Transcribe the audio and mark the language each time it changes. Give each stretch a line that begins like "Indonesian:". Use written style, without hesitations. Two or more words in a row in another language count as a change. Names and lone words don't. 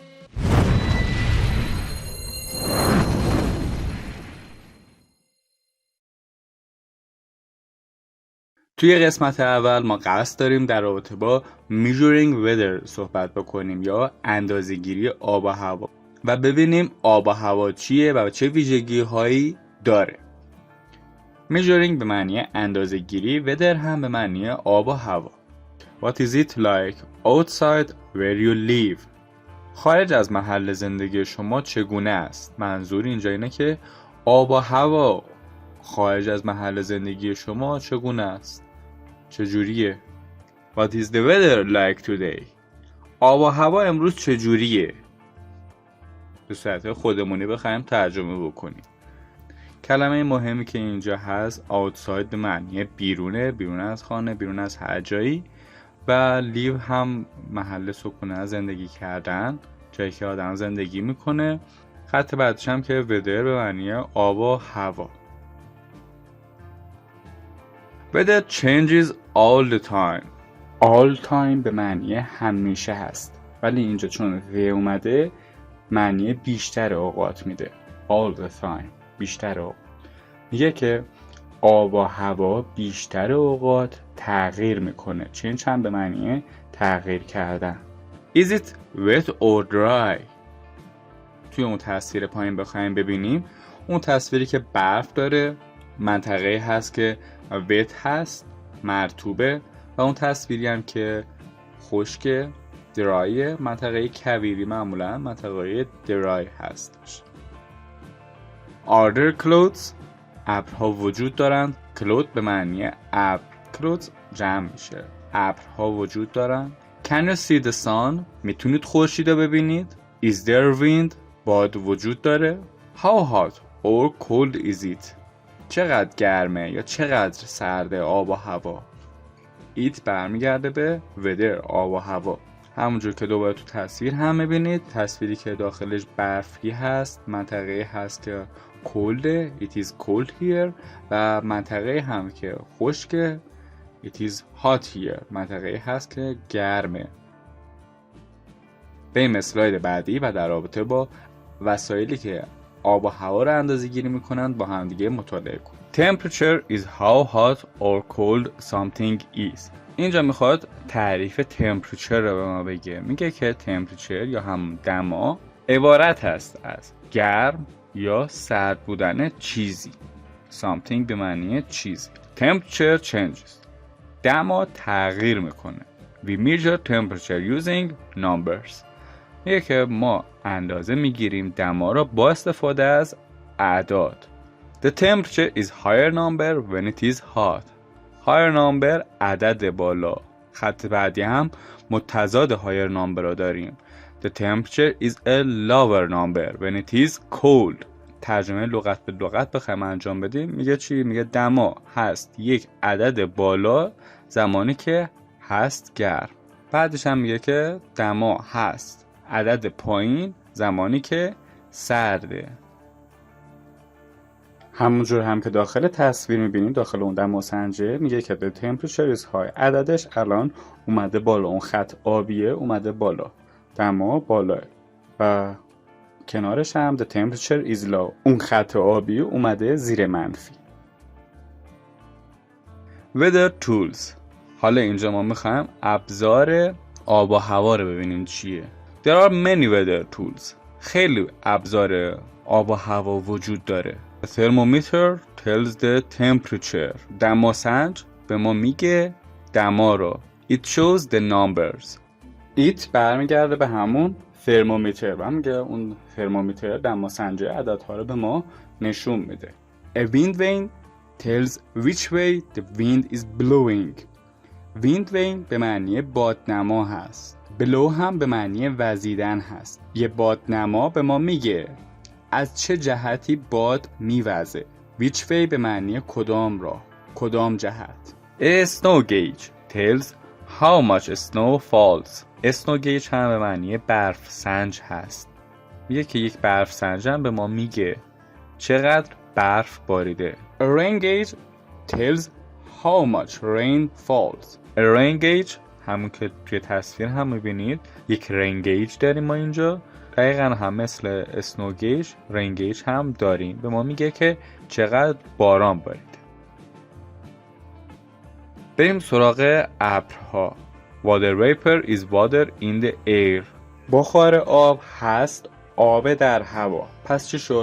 Persian: توی قسمت اول ما قصد داریم در رابطه با
English: measuring weather
Persian: صحبت بکنیم یا اندازه‌گیری آب و هوا و ببینیم آب و هوا چیه و چه ویژگی هایی داره. measuring به معنی اندازه‌گیری، weather هم به معنی آب و هوا.
English: What is it like outside where you live؟
Persian: خارج از محل زندگی شما چگونه است؟ منظور اینجا اینه که آب و هوا خارج از محل زندگی شما چگونه است؟ چجوریه؟
English: What is the weather like today؟
Persian: آب و هوا امروز چجوریه؟ به صورت خودمونی بخوایم ترجمه بکنیم. کلمه مهمی که اینجا هست outside به معنی بیرونه، بیرون از خانه، بیرون از هر جایی، و لیو هم محل سکونه، زندگی کردن، جایی که آدم زندگی میکنه. خط بعدش هم که weather به معنی آب و هوا.
English: Weather changes all the time. All time
Persian: به معنی همیشه هست، ولی اینجا چون و اومده معنی بیشتر اوقات میده.
English: All the time
Persian: بیشتر اوقات. میگه که آب و هوا بیشتر اوقات تغییر میکنه. change هم به معنی تغییر کردن.
English: Is it wet or dry؟
Persian: توی اون تصویر پایین بخوایم ببینیم، اون تصویری که برف داره منطقه هست که wet هست، مرطوبه، و اون تصویری هم که خشک dry، منطقه کویری، معمولا منطقه dry هستش.
English: Are there clouds؟
Persian: ابرها وجود دارند. cloud به معنی ابر، clouds جمع میشه. ابرها وجود دارند.
English: Can you see the sun؟
Persian: میتونید خورشید رو ببینید.
English: Is there wind؟
Persian: باد وجود داره.
English: How hot or cold is it؟
Persian: چقدر گرمه یا چقدر سرده آب و هوا؟ It برمیگرده به weather، آب و هوا. همونجور که دوباره تو تصویر هم میبینید، تصویری که داخلش برفی هست، منطقه هست که
English: cold، it is cold here،
Persian: و منطقه هم که خشک،
English: it is hot here،
Persian: منطقه هست که گرمه. بریم اسلاید بعدی و در رابطه با وسایلی که آب و هوا رو اندازه گیری میکنند با هم دیگه مطالعه کنیم.
English: Temperature is how hot or cold something is.
Persian: اینجا میخواد تعریف temperature رو به ما بگه. میگه که temperature یا هم دما عبارت هست از گرم یا سرد بودن چیزی. something به معنی چیزی.
English: Temperature changes.
Persian: دما تغییر میکنه.
English: We measure temperature using numbers.
Persian: میگه که ما اندازه میگیریم دما را با استفاده از اعداد.
English: The temperature is higher number when it is hot. higher number
Persian: عدد بالا. خط بعدی هم متضاد
English: higher number
Persian: را داریم.
English: The temperature is a lower number when it is cold.
Persian: ترجمه لغت به لغت بخوایم انجام بدیم میگه چی؟ میگه دما هست یک عدد بالا زمانی که هست گرم. بعدش هم میگه که دما هست عدد پایین زمانی که سرده. همونجور هم که داخل تصویر میبینیم، داخل اون دماسنجه میگه که
English: the temperature is high.
Persian: عددش الان اومده بالا، اون خط آبیه اومده بالا، دما بالاه، و کنارش هم
English: the temperature is low،
Persian: اون خط آبی اومده زیر منفی.
English: weather tools.
Persian: حالا اینجا ما میخوایم ابزار آب و هوا رو ببینیم چیه.
English: There are many weather tools.
Persian: خیلی ابزار آب و هوا وجود داره.
English: The thermometer tells the temperature.
Persian: دماسنج به ما میگه دما رو.
English: It shows the numbers.
Persian: It برمیگرده به همون ترمومتر و میگه اون ترمومتر دماسنج عددها رو به ما نشون میده.
English: A wind vane tells which way the wind is blowing. wind vane
Persian: به معنی بادنما هست. blow هم به معنی وزیدن هست. یه بادنما به ما میگه از چه جهتی باد میوزه.
English: which way
Persian: به معنی کدام راه، کدام جهت.
English: A snow gauge tells how much snow falls. snow gauge
Persian: هم به معنی برف سنج هست. میگه که یک برف سنج هم به ما میگه چقدر برف باریده.
English: A rain gauge tells how much rain falls. A rain gauge
Persian: همون که توی تصویر هم میبینید یک
English: rain gauge
Persian: داریم ما اینجا. دقیقا هم مثل
English: snow gauge rain gauge
Persian: هم داریم. به ما میگه که چقدر باران باریده. بریم سراغ ابرها.
English: Water vapor is water in the air.
Persian: بخار آب هست آب در هوا. پس چی شد؟